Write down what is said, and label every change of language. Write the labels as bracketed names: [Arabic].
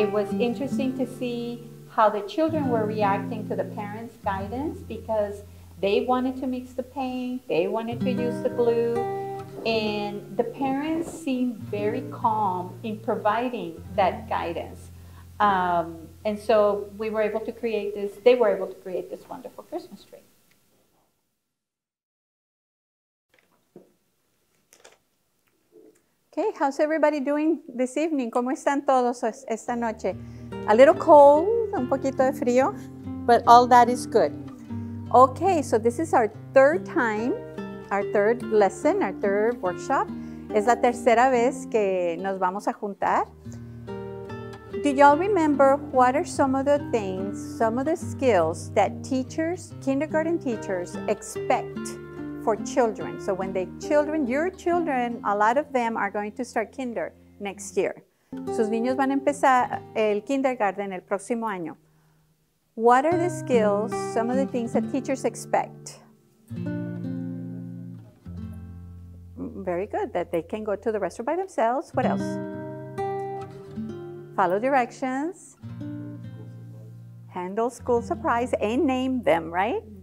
[English] It was interesting to see how the children were reacting to the parents' guidance because they wanted to mix the paint, they wanted to use the glue, and the parents seemed very calm in providing that guidance. And so we were able to create this, they were able to create this wonderful Christmas tree. Okay, how's everybody doing this evening? [Spanish] ¿Cómo están todos esta noche? [English] A little cold, [Spanish] un poquito de frío, [English] but all that is good. Okay, so this is our third time, our third lesson, our third workshop. [Spanish] Es la tercera vez que nos vamos a juntar. [English] Do y'all remember what are some of the things, some of the skills that teachers, kindergarten teachers expect for children? So when your children, a lot of them are going to start kinder next year. [Spanish] Sus niños van a empezar el kindergarten el próximo año. [English] What are the skills, some of the things that teachers expect? Very good, that they can go to the restroom by themselves. What else? Follow directions, handle school supplies, and name them, right?